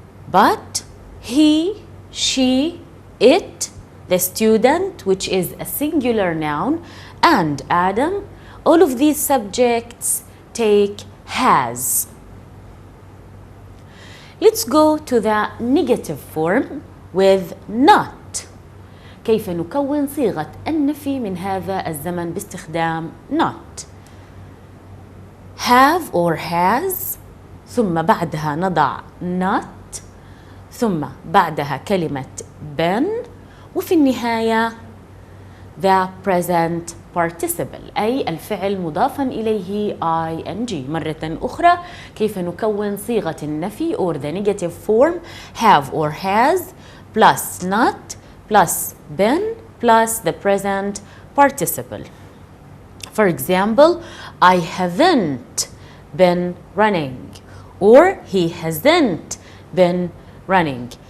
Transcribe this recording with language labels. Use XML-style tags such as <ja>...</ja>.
<en>But he, she, it, the student, which is a singular noun, and Adam, all of these subjects take has. Let's go to the negative form with not.</en> <ar>كيف نكون صيغة النفي من هذا الزمن باستخدام not.</ar> <en>Have or has</en> <ar>ثم بعدها نضع not ثم بعدها كلمة been وفي النهاية</ar> <en>the present participle</en> <ar>أي الفعل مضافا إليه ing. مرة أخرى كيف نكون صيغة النفي</ar> <en>or the negative form have or has plus not plus been plus the present participle. For example, I haven't been running or he hasn't been running.</en>